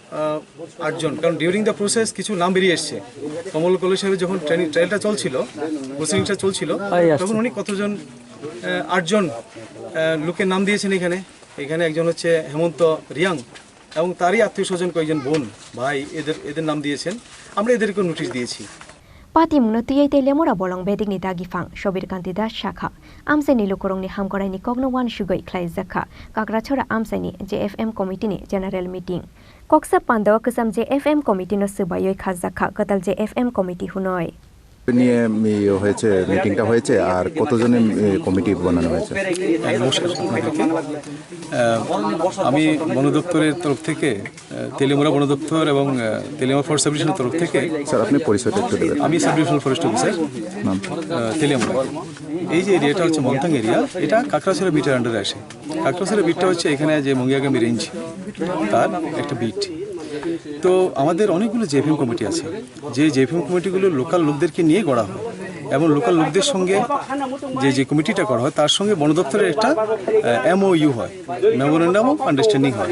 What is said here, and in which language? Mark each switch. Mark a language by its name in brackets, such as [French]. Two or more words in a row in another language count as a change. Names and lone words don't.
[Bangla] 8 জন কারণ [English] during the process [Bangla] কিছু নাম বেরিয়ে এসছে কমল কলি সাহেবের যখন ট্রায়ালটা চলছিল প্রসিডিংটা চলছিল তখন উনি কতজন 8 জন লোকের নাম দিয়েছেন এখানে একজন হচ্ছে হেমন্ত রিয়াং এবং তারই আত্মীয় স্বজন কয়েকজন বোন ভাই এদের নাম দিয়েছেন আমরা এদেরকে নোটিশ দিয়েছি [Kok Borok] Pati munutiyai telemura bolong bedik ni dagifang Shobir Kantida Shakha Amsai ni lukurong ni hamkorai ni kogno wan shugoi klai zakha Kakrachora Amsai ni JFM committee ni [English] general meeting [Kok Borok] Koksa Pandawa kesam JFM committee no subayoi khazakha katal JFM committee hunoi [Bangla] নিয়ে হয়েছে মিটিংটা হয়েছে আর কতজনের কমিটি বানানো হয়েছে আমি বন দপ্তরের তরফ থেকে তেলেমুরা বন দপ্তর এবং তেলেমুরা [English] forest sub divisioner [Bangla] তরফ থেকে স্যার আপনি পরিচয়টা একটু দেবেন আমি [English] sub divisional forest officer [Bangla] নাম তেলেমুরা এই যে এরিয়াটা হচ্ছে মন্তাং এরিয়া এটা কাকড়াছড়া বিটের আন্ডারে আসে কাকড়াছড়া বিটটা হচ্ছে এখানে যে মঙ্গিয়াগামী রেঞ্জ তার একটা বিট তো আমাদের অনেকগুলো জেএফএম কমিটি আছে যে জেএফএম কমিটিগুলো লোকাল লোকদেরকে নিয়ে গড়া হয় এবং লোকাল লোকদের সঙ্গে যে কমিটিটা করা হয় তার সঙ্গে বন দপ্তরের একটা MOU হয়, [English] memorandum of understanding [Bangla] হয়।